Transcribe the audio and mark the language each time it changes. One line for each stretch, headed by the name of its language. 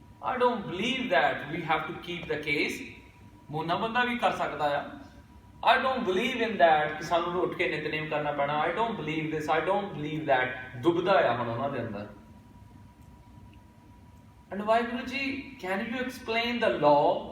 English: I don't believe that we have to keep the case।
Punjabi: ਮੋਨਾ ਬੰਦਾ ਵੀ ਕਰ ਸਕਦਾ ਆ।
English: I don't believe in that
Punjabi: ਕਿ ਸਾਨੂੰ ਉੱਠ ਕੇ ਨਿਤਨੇਮ ਕਰਨਾ ਪੈਣਾ।
English: I don't believe this, I don't believe that।
Punjabi: ਦੁਬਦਾ ਆ ਹੁਣ ਉਹਨਾਂ ਦੇ ਅੰਦਰ।
English: And Waheguru ji, can you explain the law?